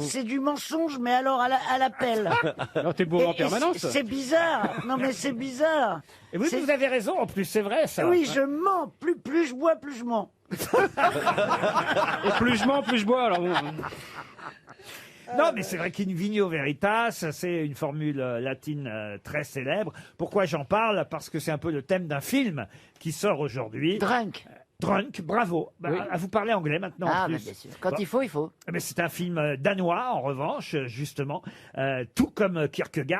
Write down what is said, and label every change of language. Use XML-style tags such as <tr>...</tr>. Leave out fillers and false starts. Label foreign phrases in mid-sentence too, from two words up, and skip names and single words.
<fr>c'est du mensonge, mais alors à l'appel. Alors t'es bourré en Et permanence. c'est bizarre. Non, mais c'est bizarre. Et oui, C'est- vous avez raison, en plus, c'est vrai, ça. Oui, je mens. Plus je bois, plus je mens. Et plus je mens, plus je bois. Alors bon. Non, mais c'est vrai qu'</fr> <la>in vigno veritas,</la> <fr>c'est une formule latine très célèbre. Pourquoi j'en parle? Parce que c'est un peu le thème d'un film qui sort aujourd'hui. Drunk. Drunk, bravo. Bah, Oui. vous parlez anglais maintenant. en Ah, plus. bah, bien sûr. Quand Bon. il faut, il faut. Mais c'est un film danois, en revanche, justement, tout comme Kierkegaard.</fr>